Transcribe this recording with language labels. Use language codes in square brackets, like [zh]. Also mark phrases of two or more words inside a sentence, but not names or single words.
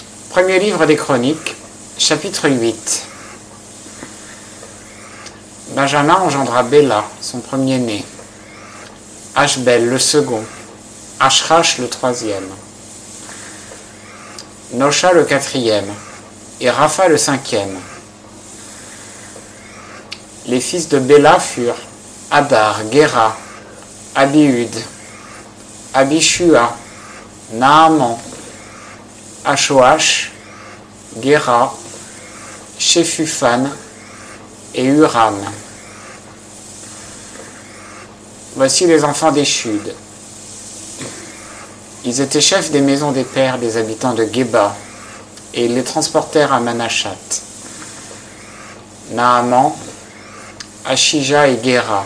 [fr] Premier livre des Chroniques, chapitre 8. Benjamin engendra Béla, son premier-né, Ashbel le second, Ashrach le troisième, Nosha le quatrième et Rapha le cinquième. Les fils de Béla furent Hadar, Géra, Abihud, Abishua, Naaman, Ashoach, Géra, Shefufan et Uram. Voici les enfants des Chud. Ils étaient chefs des maisons des pères des habitants de Géba, et ils les transportèrent à Manachat. Naaman, Ashija et Géra.